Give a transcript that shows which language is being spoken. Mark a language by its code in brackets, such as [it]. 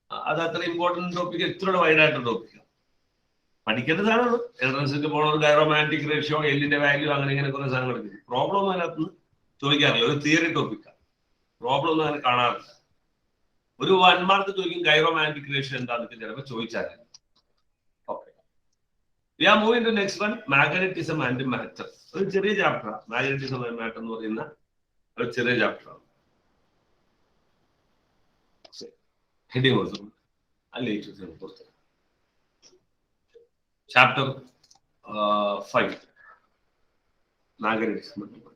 [ml] അത് അത്ര important topic, ഇത്ര വൈഡായിട്ടുള്ള ടോപ്പിക്കാണ്. പഠിക്കേണ്ട സാധനമാണ്. എൻട്രൻസിലേക്ക് പോണ ഒരു ഡയറോമാഗ്നറ്റിക് റേഷ്യോ, എല്ലിന്റെ വാല്യൂ, അങ്ങനെ ഇങ്ങനെ കുറെ സാധനങ്ങൾ എടുക്കും. പ്രോബ്ലം ഒന്നും അതിനകത്ത് ചോദിക്കാറില്ല. ഒരു തിയറി ടോപ്പിക്കാണ്. പ്രോബ്ലം ഒന്നും അങ്ങനെ കാണാറില്ല. ഒരു 1 മാർക്ക് ചോദിക്കും ഗൈറോമാഗ്നറ്റിക് റേഷ്യോ എന്താണെന്നൊക്കെ ചിലപ്പോൾ ചോദിച്ചാൽ. [en] Okay, we are moving to next one, magnetism and matter. [ml] ഒരു ചെറിയ ചാപ്റ്റർ, മാഗ്നറ്റിസം ആൻഡ് മാറ്റർ എന്ന് പറയുന്ന ഒരു ചെറിയ ചാപ്റ്ററാണ്. ഹെഡിങ് കൊടുത്തു അല്ലേ? Chapter 5, magnetism.